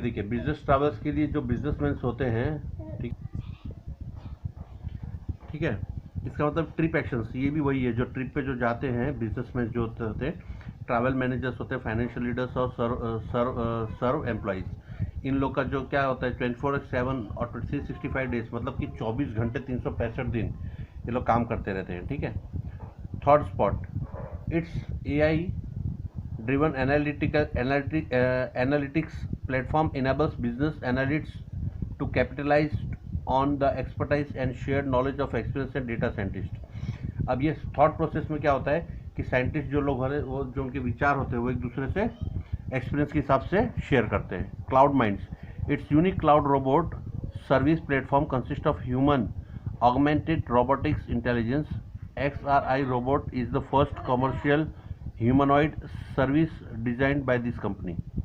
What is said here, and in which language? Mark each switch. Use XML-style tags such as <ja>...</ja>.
<hi>देखिए business travels के लिए जो बिजनेसमैन होते हैं, ठीक है, इसका मतलब ट्रिप एक्शंस ये भी वही है, जो ट्रिप पे जो जाते हैं बिजनेसमैन जो होते हैं, ट्रैवल मैनेजर्स होते हैं, फाइनेंशियल लीडर्स और सर्व एम्प्लॉइज। इन लोग का जो क्या होता है 24/7 और 365 डेज मतलब कि 24 घंटे 365 दिन ये लोग काम करते रहते हैं। ठीक है।</hi> <en>ThoughtSpot, it's AI driven analytics platform enables business analysts to capitalize on the expertise and shared knowledge of experienced and data scientist।</en> <hi>अब ये थॉट प्रोसेस में क्या होता है कि साइंटिस्ट जो लोग हैं वो जो उनके विचार होते हैं वो एक दूसरे से एक्सपीरियंस के हिसाब से शेयर करते हैं।</hi> <en>CloudMinds, it's unique cloud robot service platform consist of human augmented robotics intelligence. XRI robot is the first commercial humanoid service designed by this company.</en>